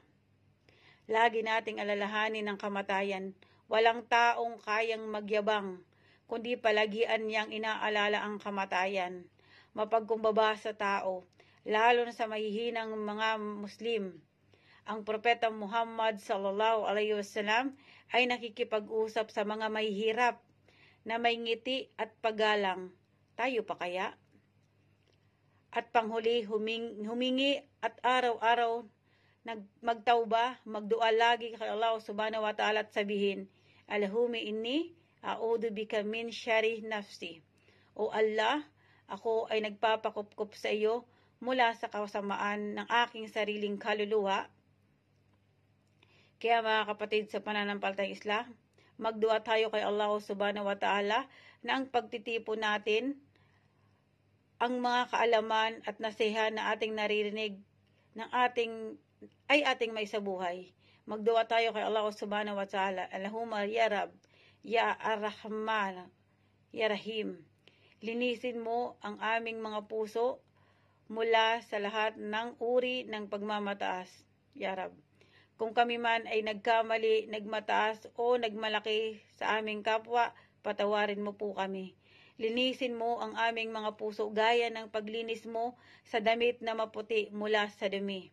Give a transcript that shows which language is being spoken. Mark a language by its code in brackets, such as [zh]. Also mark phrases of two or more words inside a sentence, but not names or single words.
[tl] Lagi nating alalahanin ang kamatayan. Walang taong kayang magyabang, kundi palagian niyang inaalala ang kamatayan. Mapagkumbaba sa tao, lalo na sa mahihinang mga Muslim. Ang Propeta Muhammad [ar] صلى الله عليه وسلم [tl] ay nakikipag-usap sa mga mahihirap na may ngiti at paggalang. Tayo pa kaya? At panghuli, humingi at araw-araw magtauba, magdua lagi kay Allah [ar] سبحانه وتعالى [tl] at sabihin, [ar] اللهم إني أعوذ بك من شر نفسي. [tl] O Allah, ako ay nagpapakupkup sa iyo mula sa kasamaan ng aking sariling kaluluwa. Kaya mga kapatid, sa pananampalatayang Islam, magdua tayo kay Allah [ar] سبحانه وتعالى [tl] na ang pagtitipon natin, ang mga kaalaman at nasiha na ating naririnig ay ating may sa buhay. Magdua tayo kay Allah [ar] سبحانه وتعالى, اللهم يا رب يا الرحمن يا رحيم. [tl] Linisin mo ang aming mga puso mula sa lahat ng uri ng pagmamataas, [ar] يا رب. [tl] Kung kami man ay nagkamali, nagmataas o nagmalaki sa aming kapwa, patawarin mo po kami. Linisin mo ang aming mga puso gaya ng paglinis mo sa damit na maputi mula sa dumi.